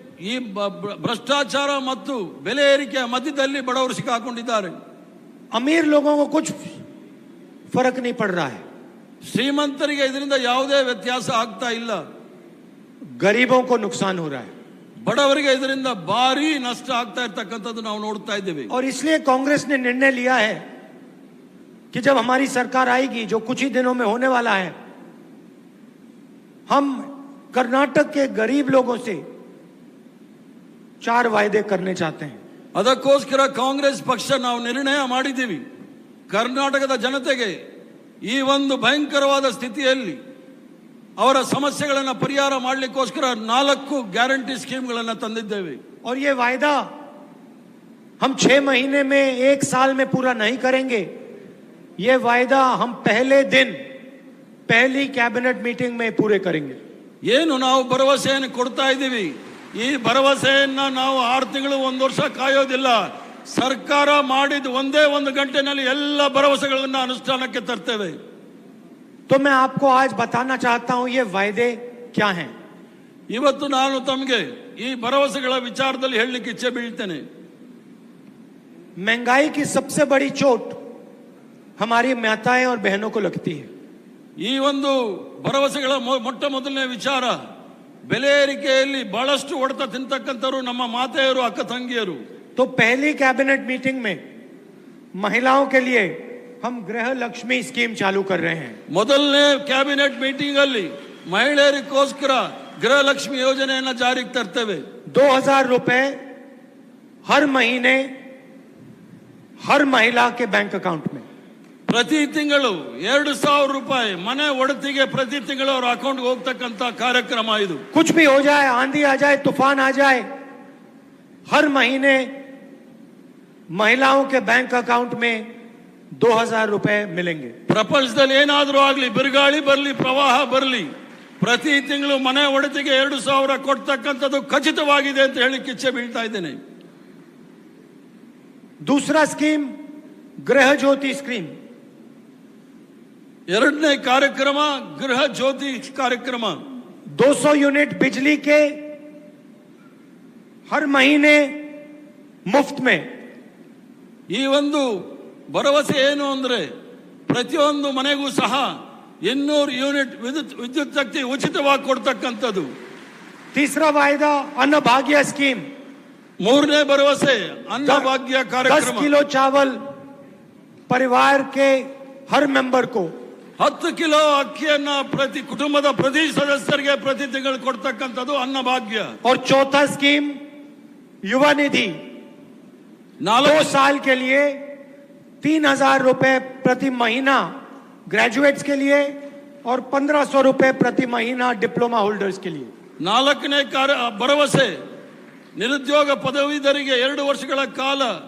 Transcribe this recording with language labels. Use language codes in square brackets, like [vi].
[kn] ಈ ಭ್ರಷ್ಟಾಚಾರ ಮತ್ತು ಬೆಲೆ ಏರಿಕೆಯ ಮಧ್ಯದಲ್ಲಿ ಬಡವರು ಸಿಕ್ಕಾಕೊಂಡಿದ್ದಾರೆ. [hi] अमीर लोगों को कुछ फर्क नहीं पड़ रहा है, [kn] ಶ್ರೀಮಂತರಿಗೆ ಇದರಿಂದ ಯಾವುದೇ ವ್ಯತ್ಯಾಸ ಆಗ್ತಾ ಇಲ್ಲ, [hi] गरीबों को नुकसान हो रहा है. [kn] ಬಡವರಿಗೆ ಇದರಿಂದ ಭಾರಿ ನಷ್ಟ ಆಗ್ತಾ ಇರ್ತಕ್ಕಂಥದ್ದು ನಾವು ನೋಡ್ತಾ ಇದ್ದೇವೆ. [hi] और इसलिए कांग्रेस ने निर्णय लिया है कि जब हमारी सरकार आएगी, जो कुछ ही दिनों में होने वाला है, हम कर्नाटक के गरीब लोगों से 4 वायदे करने चाहते हैं. [kn] ಅದಕ್ಕೋಸ್ಕರ ಕಾಂಗ್ರೆಸ್ ಪಕ್ಷ ನಾವು ನಿರ್ಣಯ ಮಾಡಿದ್ದೀವಿ, ಕರ್ನಾಟಕದ ಜನತೆಗೆ ಈ ಒಂದು ಭಯಂಕರವಾದ ಸ್ಥಿತಿಯಲ್ಲಿ ಅವರ ಸಮಸ್ಯೆಗಳನ್ನು ಪರಿಹಾರ ಮಾಡಲಿಕ್ಕೋಸ್ಕರ 4 ಗ್ಯಾರಂಟಿ ಸ್ಕೀಮ್ಗಳನ್ನು ತಂದಿದ್ದೇವೆ. [hi] और ये वायदा हम 6 महीने में, 1 साल में पूरा नहीं करेंगे. ये वायदा हम पहले दिन, पहली कैबिनेट मीटिंग में पूरे करेंगे. [kn] ಏನು ನಾವು ಭರವಸೆಯನ್ನು ಕೊಡ್ತಾ ಇದ್ದೀವಿ, ಈ ಭರವಸೆಯನ್ನ ನಾವು 6 ತಿಂಗಳು 1 ವರ್ಷ ಕಾಯೋದಿಲ್ಲ. ಸರ್ಕಾರ ಮಾಡಿದ ಒಂದೇ 1 ಗಂಟೆನಲ್ಲಿ ಎಲ್ಲ ಭರವಸೆಗಳನ್ನು ಅನುಷ್ಠಾನಕ್ಕೆ ತರ್ತೇವೆ. [hi] तो मैं आपको आज बताना चाहता हूं ये वायदे क्या हैं. [kn] ಇವತ್ತು ನಾನು ತಮಗೆ ಈ ಭರವಸೆಗಳ ವಿಚಾರದಲ್ಲಿ ಹೇಳಲಿಕ್ಕೆ ಇಚ್ಛೆ ಬೀಳ್ತೇನೆ. [hi] महंगाई की सबसे बड़ी चोट हमारी माताएं और बहनों को लगती है. [kn] ಈ ಒಂದು ಭರವಸೆಗಳ ಮೊಟ್ಟ ಮೊದಲನೇ ವಿಚಾರ, ಬೆಲೆ ಏರಿಕೆಯಲ್ಲಿ ಬಹಳಷ್ಟು ಹೊಡೆತ ತಿಂತಕ್ಕಂಥವರು ನಮ್ಮ ಮಾತೆಯರು, ಅಕ್ಕ ತಂಗಿಯರು. [hi] तो पहली कैबिनेट मीटिंग में महिलाओं के लिए हम गृह लक्ष्मी स्कीम चालू कर रहे हैं. [kn] ಮೊದಲನೇ ಕ್ಯಾಬಿನೆಟ್ ಮೀಟಿಂಗ್ ಅಲ್ಲಿ ಮಹಿಳೆಯರಿಗೋಸ್ಕರ ಗೃಹ ಲಕ್ಷ್ಮಿ ಯೋಜನೆಯನ್ನ ಜಾರಿಗೆ ತರ್ತೇವೆ. [hi] 2000 रुपए हर महीने हर महिला के बैंक अकाउंट में. [kn] ಪ್ರತಿ ತಿಂಗಳು 2000 ರೂಪಾಯಿ ಮನೆ ಒಡತಿಗೆ ಪ್ರತಿ ತಿಂಗಳು ಅವರ ಅಕೌಂಟ್ಗೆ ಹೋಗ್ತಕ್ಕಂತ ಕಾರ್ಯಕ್ರಮ ಇದು. [hi] कुछ भी हो जाए, आंधी आ जाए, तूफान आ जाए, हर महीने महिलाओं के बैंक अकाउंट में 2000 रुपए मिलेंगे. [kn] ಪ್ರಪಂಚದಲ್ಲಿ ಏನಾದರೂ ಆಗಲಿ, ಬಿರುಗಾಳಿ ಬರಲಿ, ಪ್ರವಾಹ ಬರಲಿ, ಪ್ರತಿ ತಿಂಗಳು ಮನೆ ಒಡತಿಗೆ 2000 ಕೊಡ್ತಕ್ಕಂಥದ್ದು ಖಚಿತವಾಗಿದೆ ಅಂತ ಹೇಳಿಕ್ಕೆ ಇಚ್ಛೆ ಬೀಳ್ತಾ ಇದ್ದೇನೆ. [hi] दूसरा स्कीम गृह ज्योति स्कीम. [kn] ಎರಡನೇ ಕಾರ್ಯಕ್ರಮ ಗೃಹ ಜ್ಯೋತಿ ಕಾರ್ಯಕ್ರಮ. [hi] 200 यूनिट बिजली के हर महीने मुफ्त में. [kn] ಈ ಒಂದು ಭರವಸೆ ಏನು ಅಂದ್ರೆ ಪ್ರತಿಯೊಂದು ಮನೆಗೂ ಸಹ 200 ಯೂನಿಟ್ ವಿದ್ಯುತ್ ಶಕ್ತಿ ಉಚಿತವಾಗಿ ಕೊಡ್ತಕ್ಕಂಥದ್ದು. [hi] तीसरा वायदा अन्न भाग्य स्कीम. [kn] ಮೂರನೇ ಭರವಸೆ ಅನ್ನಭಾಗ್ಯ ಕಾರ್ಯಕ್ರಮ. [hi] 10 किलो चावल परिवार के हर मेंबर को, [kn] 10 ಕಿಲೋ ಅಕ್ಕಿಯನ್ನ ಪ್ರತಿ ಕುಟುಂಬದ ಪ್ರತಿ ಸದಸ್ಯರಿಗೆ ಪ್ರತಿ ತಿಂಗಳು ಕೊಡ್ತಕ್ಕಂಥದ್ದು ಅನ್ನಭಾಗ್ಯ. [hi] और चौथा स्कीम युवा निधि. 2 साल के लिए 3000 रुपए प्रति महीना ग्रेजुएट्स के लिए और 1500 रुपए प्रति महीना डिप्लोमा होल्डर्स के लिए. [kn] 4ನೇ ಭರವಸೆ ನಿರುದ್ಯೋಗ ಪದವೀಧರಿಗೆ 2 ವರ್ಷಗಳ ಕಾಲ